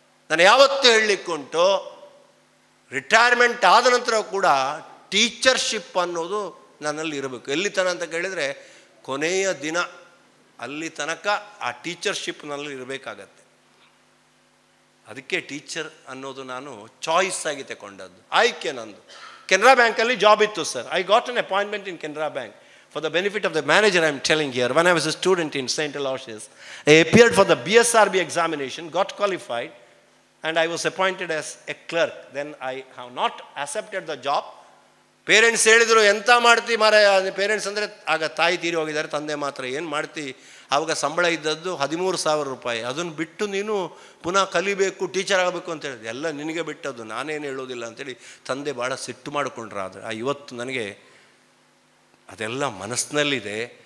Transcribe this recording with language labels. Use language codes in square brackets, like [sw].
[kn] ನಾನು ಯಾವತ್ತೂ ಹೇಳಲಿಕ್ಕುಂಟು, ರಿಟೈರ್ಮೆಂಟ್ ಆದ ನಂತರ ಕೂಡ ಟೀಚರ್ಶಿಪ್ ಅನ್ನೋದು ನನ್ನಲ್ಲಿ ಇರಬೇಕು. ಎಲ್ಲಿ ತನಕ ಅಂತ ಕೇಳಿದರೆ ಕೊನೆಯ ದಿನ ಅಲ್ಲಿ ತನಕ ಆ ಟೀಚರ್ಶಿಪ್ ನನ್ನಲ್ಲಿ ಇರಬೇಕಾಗತ್ತೆ. ಅದಕ್ಕೆ ಟೀಚರ್ ಅನ್ನೋದು ನಾನು ಚಾಯ್ಸ್ ಆಗಿ ತಗೊಂಡದ್ದು, ಆಯ್ಕೆ ನಂದು. ಕೆನರಾ ಬ್ಯಾಂಕಲ್ಲಿ ಜಾಬ್ ಇತ್ತು sir. [en] I got an appointment in Canara bank. For the benefit of the manager, I am telling here, when I was a student in St. Aloysius, I appeared for the BSRB examination, got qualified, and I was appointed as a clerk. Then I have not accepted the job. [kn] Parents ಹೇಳಿದರು, ಎಂಥ ಮಾಡ್ತಿ ಮಾರ. Parents ಅಂದರೆ ಆಗ ತಾಯಿ ತೀರಿ ಹೋಗಿದ್ದಾರೆ, ತಂದೆ ಮಾತ್ರ. ಏನು ಮಾಡ್ತಿ? ಆವಾಗ ಸಂಬಳ ಇದ್ದದ್ದು 13,000 ರೂಪಾಯಿ. ಅದನ್ನು ಬಿಟ್ಟು ನೀನು ಪುನಃ ಕಲಿಬೇಕು, ಟೀಚರ್ ಆಗಬೇಕು ಅಂತ ಹೇಳಿದೆ. ಎಲ್ಲ ನಿನಗೆ ಬಿಟ್ಟದ್ದು, ನಾನೇನು ಹೇಳೋದಿಲ್ಲ ಅಂತೇಳಿ ತಂದೆ ಭಾಳ ಸಿಟ್ಟು ಮಾಡಿಕೊಂಡ್ರು. ಆದರೆ ಇವತ್ತು ನನಗೆ ಅದೆಲ್ಲ ಮನಸ್ಸಿನಲ್ಲಿದೆ.